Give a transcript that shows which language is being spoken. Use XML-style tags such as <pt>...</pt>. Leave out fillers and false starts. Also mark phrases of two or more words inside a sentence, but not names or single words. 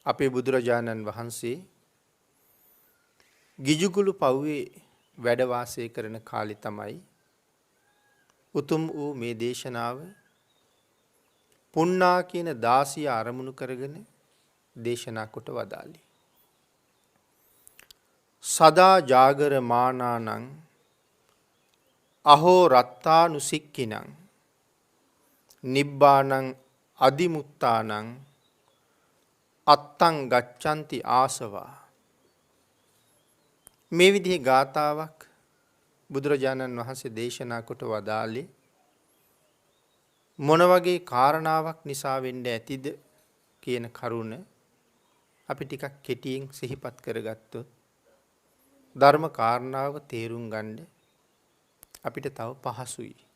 <si>අපේ බුදුරජාණන් වහන්සේ ගිජුකුළු පව්වේ වැඩ වාසය කරන කාලේ තමයි උතුම් වූ මේ දේශනාව පුණ්ණා කියන දාසිය ආරමුණු කරගෙන දේශනා කොට වදාළේ.</si> <pi>සදා ජාගර මානානං අහෝ රත්තානුසික්කිනං නිබ්බානං අදිමුත්තානං අත්තං ගච්ඡanti ආසවා.</pi> <si>මේ විදිහේ ගාතාවක් බුදුරජාණන් වහන්සේ දේශනා කොට වදාළේ මොන වගේ කාරණාවක් නිසා වෙන්න ඇතිද කියන කරුණ අපි ටිකක් කෙටියෙන් සිහිපත් කරගත්තොත් ධර්ම කාරණාව තේරුම් ගන්න අපිට තව පහසුයි.</si>